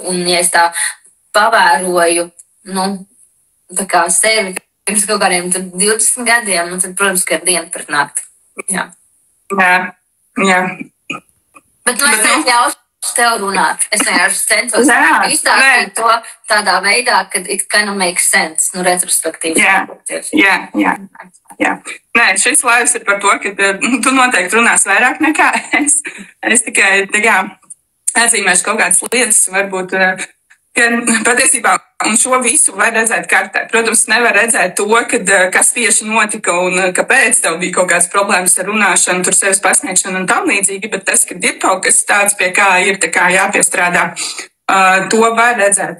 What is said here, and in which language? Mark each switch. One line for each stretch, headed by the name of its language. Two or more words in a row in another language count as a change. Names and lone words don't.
Latvian: Un ja es tā pavēroju, sevi pirms kaut kādiem 20 gadiem, tad, protams, ka ir diena pret nakti. Jā. Bet es neļaušu tev runāt. Es vienkārši centos izstāstīt to tādā veidā, ka
English: it kind of makes sense,
Latvian: retrospektīvi. Jā. Nē, šis laivs ir par to, ka tu noteikti runās vairāk nekā es. Es tikai atzīmēšu kaut kādas lietas, varbūt, patiesībā, un šo visu var redzēt kartē. Protams, nevar redzēt to, kas tieši notika un kāpēc tev bija kaut kādas problēmas ar runāšanu, tur sevis pasniegšanu un tam līdzīgi, bet tas, ka ir kaut kas tāds, pie kā ir jāpiestrādā, to var redzēt.